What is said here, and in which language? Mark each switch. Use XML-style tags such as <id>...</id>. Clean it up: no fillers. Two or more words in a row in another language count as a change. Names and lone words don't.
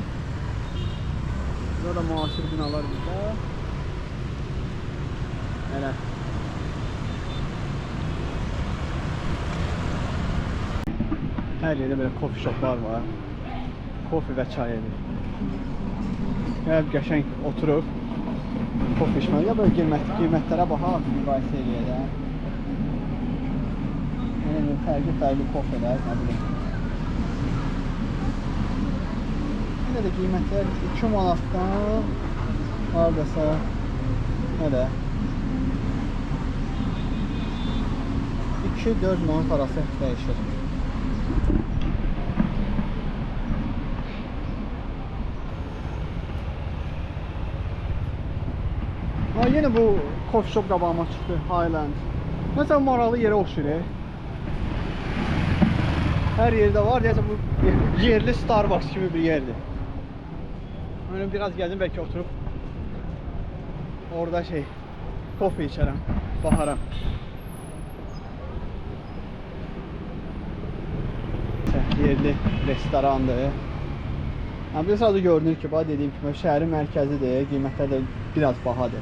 <az>Burada da muasir binalar burada.</az> <tr>Hele. Her yerde böyle</tr> <en>coffee shoplar</en> <tr>var. Kofi ve çay evi.</tr> <az>Ya qəşəng oturup kofi içməli. Ya böyle qiymətlərə baxaq, müqayisə eləyək. Yəni fərqli kofelər, nə bilim. Yine de qiymətlər 2 manatdan hardasa nədə 2-4 manat arası dəyişir. Yine bu</az> <en>coffee shop</en> <az>qabağıma çıxdı, Highland. Mesela maraqlı yerə oxşuyur.</az> <tr>Her yerde var.</tr> <az>Deyəsən bu yerli Starbucks kimi bir yerdir.</az> <tr>Böyle biraz geldim,</tr> <az>belki oturup orada kofe içərəm, baxaram. Yerli restorandır. Bir sadəcə görünür ki, dediyim kimi şəhərin mərkəzidir, qiymətlər də biraz bahadır.</az>